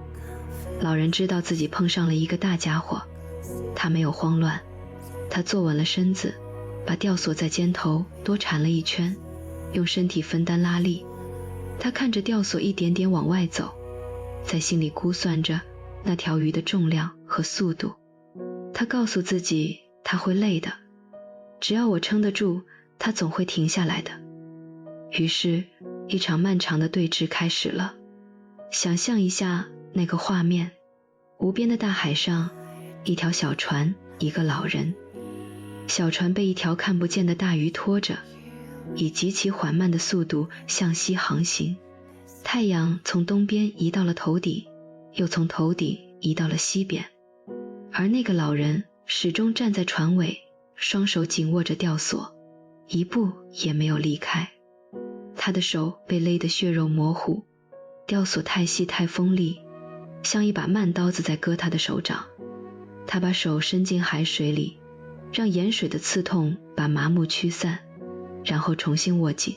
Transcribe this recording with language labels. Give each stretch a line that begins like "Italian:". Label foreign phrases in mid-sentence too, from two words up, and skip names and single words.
Chinese: 老人知道自己碰上了一個大家伙，他沒有慌亂，他坐穩了身子，把吊索在肩頭多纏了一圈，用身體分擔拉力。他看着吊索一點點往外走，在心裡估算着那條魚的重量和速度。他告訴自己，他會累的，只要我撐得住，他總會停下來的。於是，一場漫長的對峙開始了。想象一下那個畫面，無邊的大海上，一條小船，一個老人。小船被一條看不見的大魚拖着，以極其緩慢的速度向西航行。太陽從東邊移到了頭頂，又從頭頂移到了西邊。而那個老人始終站在船尾，雙手緊握着吊索，一步也沒有離開。他的手被勒得血肉模糊，吊索太细太锋利，像一把慢刀子在割他的手掌。他把手伸进海水里，讓鹽水的刺痛把麻木驅散，然後重新握緊。